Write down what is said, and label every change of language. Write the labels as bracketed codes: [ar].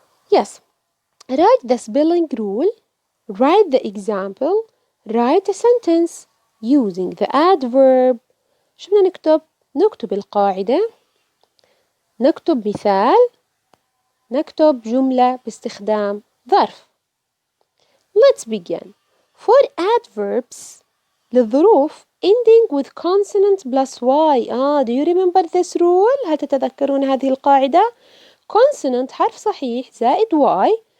[en] Yes. Write the spelling rule. Write the example. Write a sentence using the adverb. [ar] شو بدنا نكتب؟ نكتب القاعدة. نكتب مثال. نكتب جملة باستخدام ظرف. [en] Let's begin. For adverbs للظروف ending with consonant plus y. Do you remember this rule? [ar] هل تتذكرون هذه القاعدة؟ Consonant حرف صحيح زائد y.